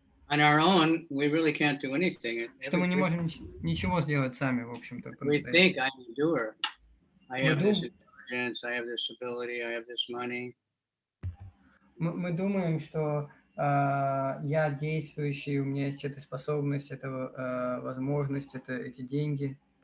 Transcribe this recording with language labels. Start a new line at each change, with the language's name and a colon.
English: On our own, we really can't do anything.
Russian: Что мы не можем ничего сделать сами, в общем-то.
English: We think I endure. I have this intelligence, I have this ability, I have this money.
Russian: Мы думаем, что я действующий, у меня есть эта способность, эта возможность, эти деньги.